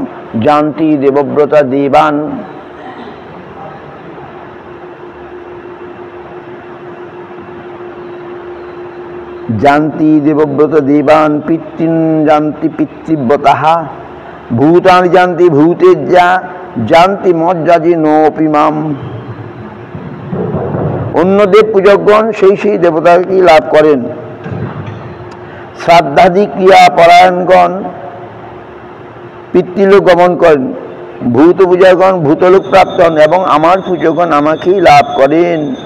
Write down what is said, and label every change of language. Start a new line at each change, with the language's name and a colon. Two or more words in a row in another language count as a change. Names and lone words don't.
Sanskrit: জানতি দেবব্রতা দেবান জানতি দেবব্রত দেবান পিতৃন জানতি পিতৃব্রতাঃ ভূতানি জানতি ভূতেজ্জা জানতি মজ্জাজিনোপি মাম।
Bangla: অন্য দেব পূজকগণ সেই দেবতাকে লাভ করেন। শ্রাদ্ধাদি ক্রিয়া পরায়ণগণ পিতৃলোক গমন করেন। ভূত পূজকগণ ভূতলোক প্রাপ্ত হন এবং আমার পূজকগণ আমাকেই লাভ করেন।